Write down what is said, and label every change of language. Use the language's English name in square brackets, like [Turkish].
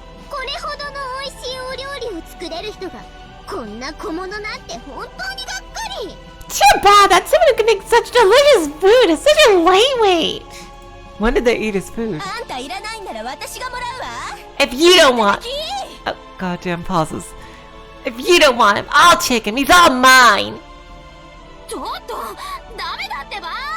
[Japanese] これほどの美味しいお料理を作れる人がこんな小物なんて本当にがっかり。 [English] Too bad that someone who can make such delicious food is such a lightweight. When did they eat his food? [Japanese] あんたいらないなら私がもらうわ。 [English] If you don't want... Oh, goddamn pauses. If you don't want him, I'll take him. He's all mine. [Japanese] ちょっとダメだってば。